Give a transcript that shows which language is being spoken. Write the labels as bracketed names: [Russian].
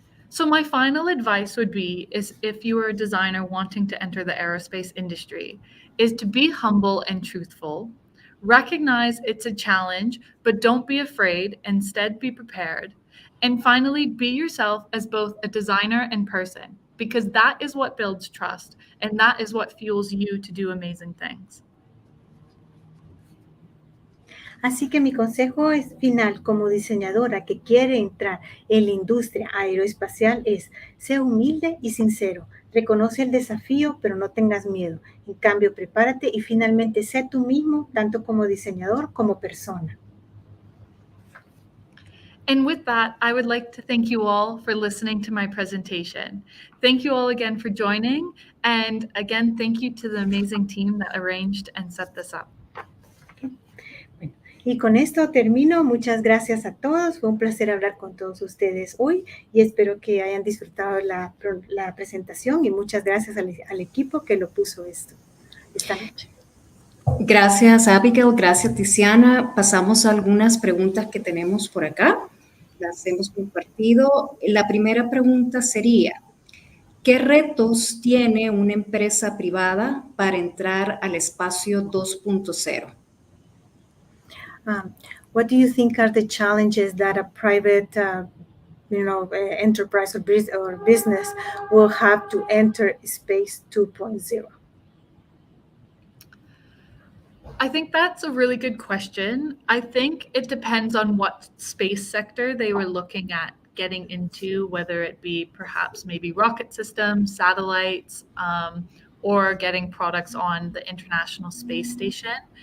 [English] So my final advice would be is if you are a designer wanting to enter the aerospace industry, is to be humble and truthful. Recognize it's a challenge, but don't be afraid. Instead, be prepared. And finally, be yourself as both a designer and person, because that is what builds trust, and that is what fuels you to do amazing things. [Spanish] Así que mi consejo final como diseñadora que quiere entrar en la industria aeroespacial es: sé humilde y sincero. Reconoce el desafío, pero no tengas miedo. En cambio, prepárate y finalmente sé tú mismo, tanto como diseñador como persona. [English] And with that, I would like to thank you all for listening to my presentation. Thank you all again for joining. And again, thank you to the amazing team that arranged and set this up. [Spanish] Y con esto termino. Muchas gracias a todos. Fue un placer hablar con todos ustedes hoy y espero que hayan disfrutado la presentación y muchas gracias al equipo que lo puso esta noche. Gracias, Abigail. Gracias, Tiziana. Pasamos a algunas preguntas que tenemos por acá. Las hemos compartido. La primera pregunta sería, ¿qué retos tiene una empresa privada para entrar al espacio 2.0? [English] What do you think are the challenges that a private enterprise or business will have to enter space 2.0? I think that's a really good question. I think it depends on what space sector they were looking at getting into, whether it be perhaps maybe rocket systems, satellites, or getting products on the International Space Station.